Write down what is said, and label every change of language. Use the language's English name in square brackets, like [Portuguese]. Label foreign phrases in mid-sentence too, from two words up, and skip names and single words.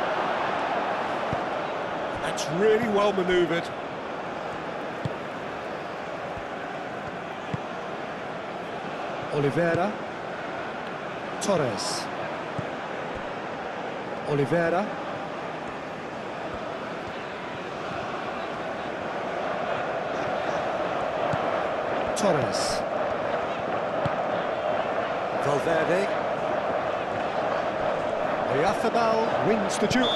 [English] That's really well manoeuvred. Oliveira. Torres. Oliveira. Torres. Valverde. Oyarzabal wins the duel.